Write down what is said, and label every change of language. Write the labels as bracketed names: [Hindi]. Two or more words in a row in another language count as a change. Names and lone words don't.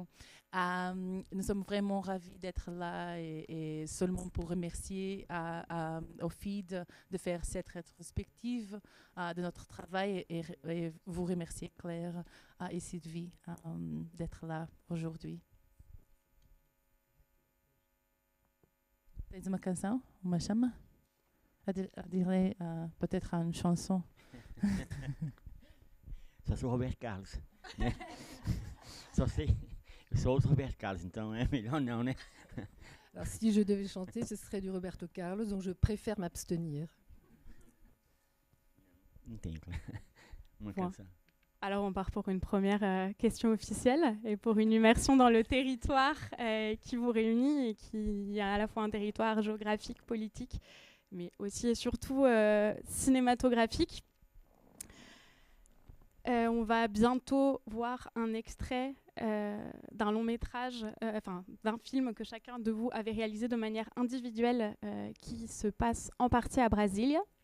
[French] Nous sommes vraiment ravis d'être là et seulement pour remercier au FID de faire cette rétrospective de notre travail et vous remercier, Claire et Sylvie, d'être là aujourd'hui. [Portuguese] Tens uma canção? Uma chama? [French] Direi peut-être une chanson. [Portuguese] Só sou Roberto Carlos, né? Só sei, eu sou outro Roberto Carlos, então é melhor não, né? [French] Alors, si je devais chanter, ce serait du Roberto Carlos, donc je préfère m'abstenir. [Portuguese] Não tem uma [French] Point. [Portuguese] canção. [French] Alors on part pour une première question officielle et pour une immersion dans le territoire qui vous réunit et qui est à la fois un territoire géographique, politique, mais aussi et surtout cinématographique. On va bientôt voir un extrait d'un long métrage, d'un film que chacun de vous avait réalisé de manière individuelle qui se passe en partie à Brasilia.